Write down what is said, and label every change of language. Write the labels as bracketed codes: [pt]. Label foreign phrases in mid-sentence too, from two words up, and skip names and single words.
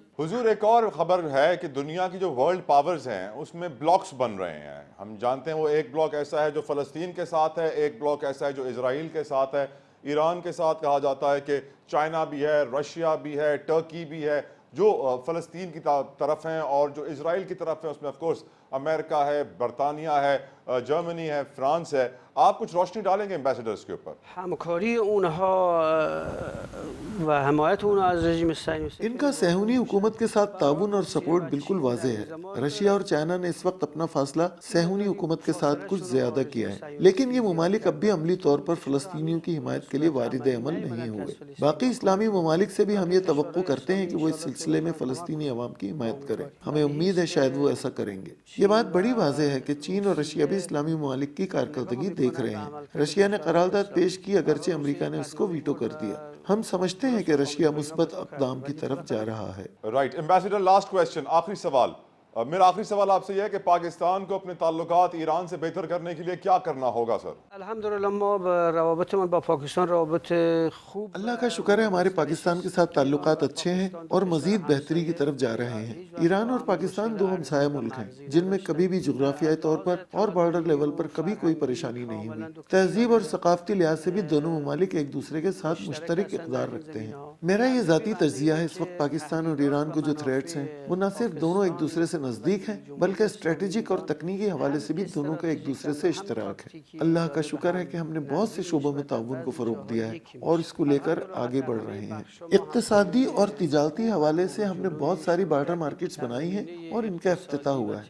[ur] حضور ایک اور خبر ہے کہ دنیا کی جو [en] world powers [ur] ہیں اس میں بلاکس بن رہے ہیں، ہم جانتے ہیں وہ ایک بلاک ایسا ہے جو فلسطین کے ساتھ ہے، ایک بلاک ایسا ہے جو اسرائیل کے ساتھ ہے، ایران کے ساتھ کہا جاتا ہے کہ چائنا بھی ہے، رشیا بھی ہے، ٹرکی بھی ہے جو فلسطین کی طرف ہیں، اور جو اسرائیل کی طرف ہیں اس میں [en] of course [ur] امریکہ ہے، برطانیہ ہے، جرمنی ہے، فرانس ہے۔ آپ کچھ روشنی ڈالیں گے ایمبیسڈرز کے اوپر؟ [fa] همکاری اونها و حمایت اونها از رژیم صهیونیستی [ur] ان کا صہیونی حکومت کے ساتھ تعاون اور سپورٹ بالکل واضح ہے۔ رشیا اور چائنا نے اس وقت اپنا فاصلہ صہیونی حکومت کے ساتھ کچھ زیادہ کیا ہے، لیکن یہ ممالک اب بھی عملی طور پر فلسطینیوں کی حمایت کے لیے وارد عمل نہیں ہوئے۔ باقی اسلامی ممالک سے بھی ہم یہ توقع کرتے ہیں کہ وہ اس سلسلے میں فلسطینی عوام کی حمایت کریں، ہمیں امید ہے شاید وہ ایسا کریں گے۔ یہ بات بڑی واضح ہے کہ چین اور رشیا بھی اسلامی ممالک کی کارکردگی دیکھ رہے ہیں۔ رشیا نے قرارداد پیش کی اگرچہ امریکہ نے اس کو ویٹو کر دیا۔ ہم سمجھتے ہیں کہ رشیا مثبت اقدام کی طرف جا رہا ہے۔ [en] right ambassador, last question, [ur] آخری سوال۔ میرا آخری سوال آپ سے یہ ہے کہ پاکستان کو اپنے تعلقات ایران سے بہتر کرنے کے لیے کیا کرنا ہوگا سر؟ [fa] الحمدللہ ما روابطمون با پاکستان روابط خوب، [ur] اللہ کا شکر ہے ہمارے پاکستان کے ساتھ تعلقات اچھے ہیں اور مزید بہتری کی طرف جا رہے ہیں۔ ایران اور پاکستان دو ہمسایہ ملک ہیں جن میں کبھی بھی جغرافیائی طور پر اور بارڈر لیول پر کبھی کوئی پریشانی نہیں ہوئی۔ تہذیب اور ثقافتی لحاظ سے بھی دونوں ممالک ایک دوسرے کے ساتھ مشترک اقدار رکھتے ہیں۔ میرا یہ ذاتی تجزیہ ہے اس وقت پاکستان اور ایران کو جو تھریٹس ہیں وہ نہ صرف دونوں ایک دوسرے سے نزدیک ہیں، بلکہ اسٹریٹیجک اور تکنیکی حوالے سے بھی دونوں کا ایک دوسرے سے اشتراک ہے. اللہ کا شکر ہے کہ ہم نے بہت سے شعبوں میں تعاون کو فروغ دیا ہے اور اس کو لے کر آگے بڑھ رہے ہیں. اقتصادی اور تجارتی حوالے سے ہم نے بہت ساری [en] border markets [ur] بنائی ہیں اور ان کا افتتاح ہوا ہے.